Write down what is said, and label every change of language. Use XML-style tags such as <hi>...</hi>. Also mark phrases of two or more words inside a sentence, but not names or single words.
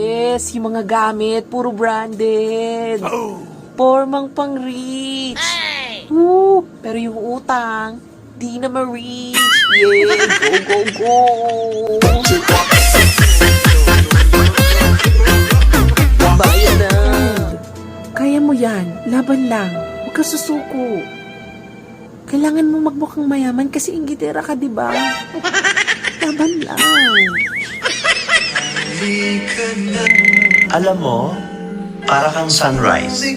<tl>yes, yung mga gamit, puro branded. Formang pang-rich. Pero yung utang, di na ma-reach.</tl> <en>Yeah, go, go, go.</en> <tl>Bayan na. Kaya mo yan, laban lang. Huwag ka susuko. Kailangan mo magmukhang mayaman kasi inggitera ka, di ba? Laban lang. Alam mo, para kang sunrise.</tl>